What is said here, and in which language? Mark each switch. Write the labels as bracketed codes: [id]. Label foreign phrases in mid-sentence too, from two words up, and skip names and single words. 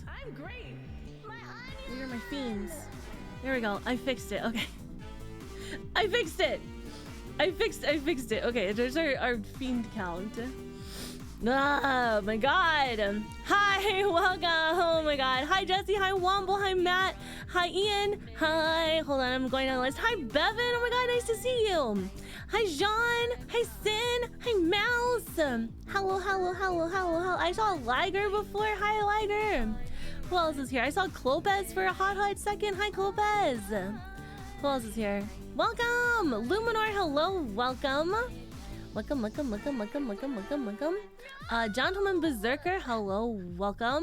[en] I'm great. These are my fiends. There we go. I fixed it. Okay. I fixed it. Okay, there's our fiend count. Oh my god. Hi, welcome. Oh my god. Hi Jesse, hi Womble, hi Matt, hi Ian, hi, hold on, I'm going down the list. Hi Bevan, oh my god, nice to see you. Hi Jean, hi Sin, hi Mouse. Hello. I saw Liger before. Hi Liger. Who else is here? I saw Clopez for a hot second. Hi Clopez. Who else is here? Welcome. Luminor, hello, welcome. Welcome. Gentleman Berserker, hello, welcome.